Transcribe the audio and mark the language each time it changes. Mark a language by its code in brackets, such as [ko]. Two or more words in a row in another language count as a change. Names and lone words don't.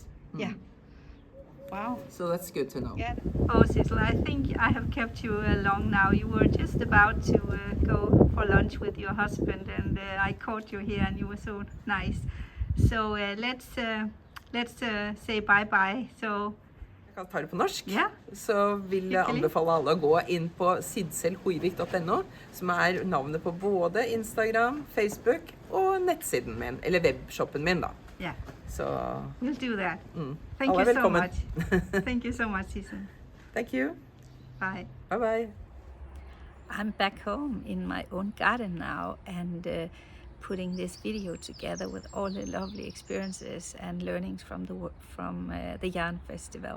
[en] Yeah. Wow. So that's good to know. Yeah. Oh, Sidsel, I think I have kept you long now. You were just about to go for lunch with your husband, and I caught you here, and you were so nice. So let's say bye-bye. So [no] Jeg kan ta det på norsk. [en] Yeah. [no] Så vil jeg anbefale alle å gå inn på sidselhoivik.no, som er navnet på både Instagram, Facebook og nettsiden min, eller webshoppen min da. [en] Yeah. So we'll do that. Thank you so much. Thank you so much, Sidsel. Thank you. Bye. Bye-bye. I'm back home in my own garden now, and putting this video together with all the lovely experiences and learnings from the Yarn Festival.